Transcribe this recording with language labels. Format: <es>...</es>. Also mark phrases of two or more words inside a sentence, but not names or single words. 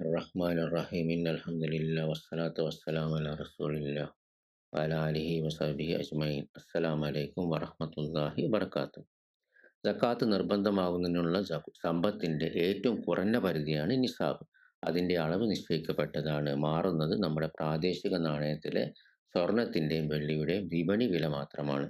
<ar>الرحمن الرحيم إن الحمد لله والصلاة والسلام على رسول الله وعلى آله وصحبه أجمعين. السلام عليكم ورحمة الله وبركاته.</ar> <ml>സക്കാത്ത് നിർബന്ധമാകുന്നതിനുള്ള സമ്പത്തിന്റെ ഏറ്റവും കുറഞ്ഞ പരിധിയാണ് നിസാബ്. അതിന്റെ അളവ് നിശ്ചയിക്കപ്പെട്ടതാണ്. മാറുന്നത് നമ്മുടെ പ്രാദേശിക നാണയത്തിലെ സ്വർണത്തിന്റെയും വെള്ളിയുടെയും വിപണി വില മാത്രമാണ്.</ml>